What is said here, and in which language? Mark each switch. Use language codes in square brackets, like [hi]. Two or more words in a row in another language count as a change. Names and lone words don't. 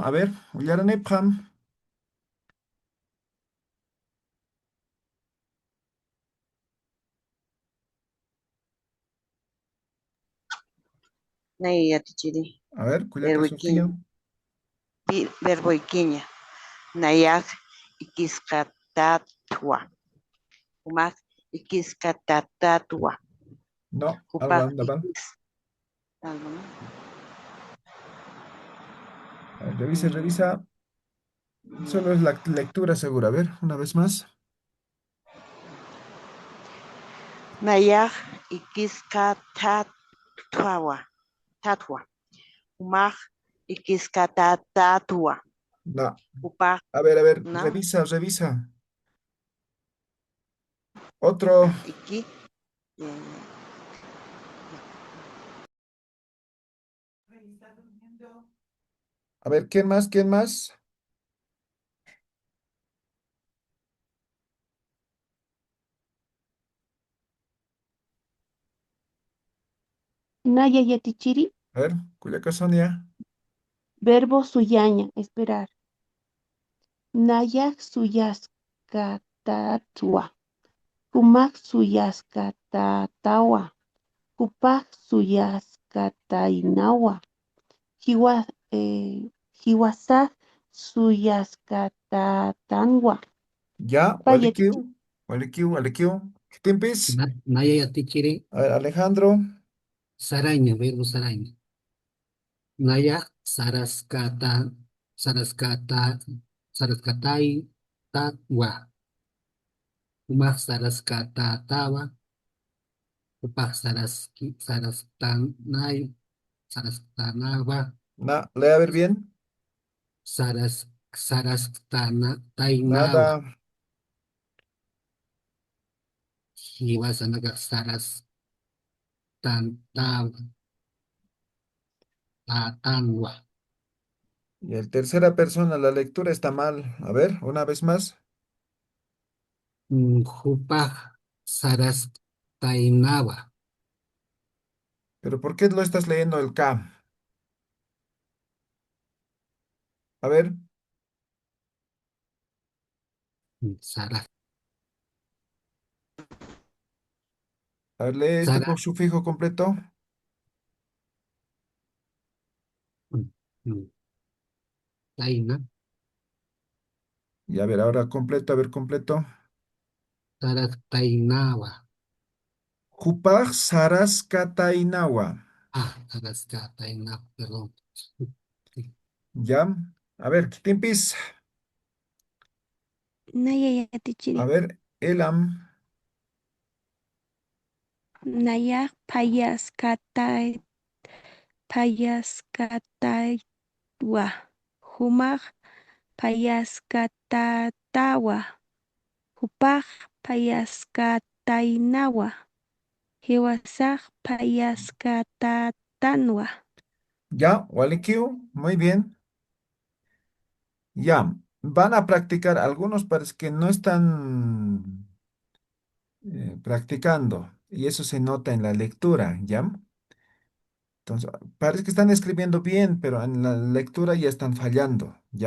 [es] A ver, Uyaranepham. [ay] Nayayatichiri. [es] A ver, Cuyaca [ay] Verbo ikiña. Sofía. Verbo ikiña. Nayak ikiskatatwa. Umak ikiskatatatwa. [es] No, algo [ay] Upak [es] anda mal. algo, ¿no? A ver, revisa, Mm, revisa. Solo es la lectura segura. A ver, una vez más. [ay] Nayak ikiskatatwa. Tatwa. Umak ikiskatatatwa. [es] No. [ay] Upak, [es] A ver, ¿no? revisa, revisa. Otro. [ay] Iki. [es] A ver, ¿quién más? ¿Quién más? [ay] Nayayatichiri, [es] A ver, Cuyaca Sonia. verbo suyaña, esperar. [ay] Nayak suyaskatatua. Kumak suyaskatatawa. Kupak suyaskatainawa. Hiwa, hiwasak suyaskatatanwa. [es] Ya, [ay] Payetichi. Walikiu. Walikiu, Walikiu. [es] ¿Qué te empieza? [ay] Nayayatichiri, [es] A ver, Alejandro. [ay] saraymi, verbo saraymi. Naya saraskata, saraskata, saraskatai, tatwa. Umaq saraskata tawa, upaq sarastanay, saraskanawa, [es] No, lee a ver bien. [ay] sarastana tainawa. [es] Nada. [ay] Hiwasanaka sarastantawa, tatanwa. [es] Y el tercera persona, la lectura está mal. A ver, una vez más. [ay] Hupaq sarastainawa. [es] Pero ¿por qué lo estás leyendo el K? A ver, [ay] Sara, [es] a ver, lee este [ay] sara, [es] por sufijo completo. [ay] mm, mm, taina, [es] Y a ver, ahora completo, a ver, completo. [ay] sarastainawa. Jupaj Saraskatainawa. Ah, saraskatainawa, [es] perdón. ¿Ya? A ver, Kitimpis. [ay] Nayayatichiri. [es] A ver, Elam. [ay] Nayak payaskataiwa. Humaq payaskatatawa. Hupaq payaskatainawa. Hiwasaq payaskatatanwa. Ya, Walikiu. [es] Muy bien. Ya. Van a practicar. Algunos parece que no están practicando. Y eso se nota en la lectura, ¿ya? Entonces, parece que están escribiendo bien, pero en la lectura ya están fallando, ¿ya?